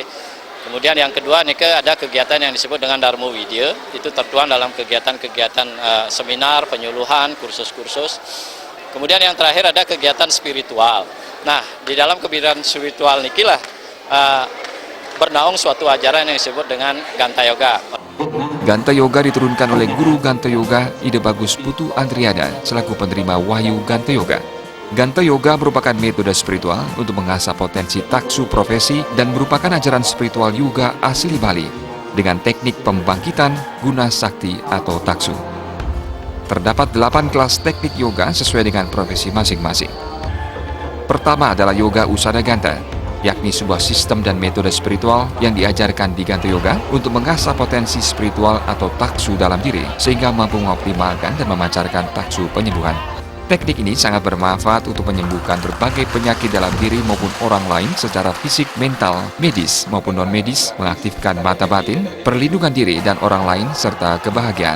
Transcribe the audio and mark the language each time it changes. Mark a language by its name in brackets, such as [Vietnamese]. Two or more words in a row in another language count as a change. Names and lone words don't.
[Indonesian] Kemudian yang kedua ada kegiatan yang disebut dengan Dharma Widya. Itu tertuang dalam kegiatan-kegiatan seminar, penyuluhan, kursus-kursus. Kemudian yang terakhir ada kegiatan spiritual. Nah, di dalam kegiatan spiritual nikilah bernaung suatu ajaran yang disebut dengan Ganta Yoga. Ganta Yoga diturunkan oleh Guru Ganta Yoga Ide Bagus Putu Andriada selaku penerima Wahyu Ganta Yoga. Ganta Yoga merupakan metode spiritual untuk mengasah potensi taksu profesi dan merupakan ajaran spiritual yoga asli Bali dengan teknik pembangkitan guna sakti atau taksu. Terdapat 8 kelas teknik yoga sesuai dengan profesi masing-masing. Pertama adalah yoga usada ganta. yakni sebuah sistem dan metode spiritual yang diajarkan di Ganta Yoga untuk mengasah potensi spiritual atau taksu dalam diri sehingga mampu mengoptimalkan dan memancarkan taksu penyembuhan. Teknik ini sangat bermanfaat untuk menyembuhkan berbagai penyakit dalam diri maupun orang lain secara fisik, mental, medis maupun non-medis, mengaktifkan mata batin, perlindungan diri dan orang lain, serta kebahagiaan.